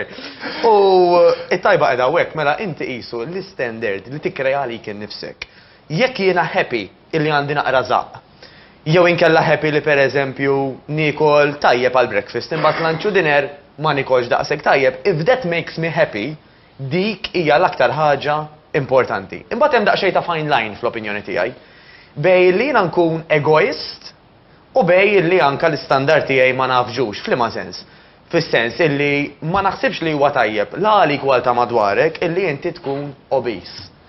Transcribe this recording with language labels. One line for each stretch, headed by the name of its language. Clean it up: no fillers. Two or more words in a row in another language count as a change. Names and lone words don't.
Maltese: U it-tajba qiegħda hekk mela inti qisu l-istandard li tikkrea għalik innifsek. Jekk jiena happy illi għandi naqra żaq. Jew inkella happy li pereżempju nikol tajjeb għal breakfast imbagħad lunch u dinner ma nikolx daqshekk tajjeb,
English: if that makes me happy,
Maltese: dik hija l-aktar ħaġa importanti. Imbagħad hemm daqsxejn ta'
English: fine line
Maltese: fl-opinjoni tiegħi. Bej li jiena nkun egoist u bej li anke l-istandard tiegħi ma nafġux f'liema sens. Fis-sens illi ma naħsibx li huwa tajjeb la għalik wara ta' madwarek illi inti tkun obese.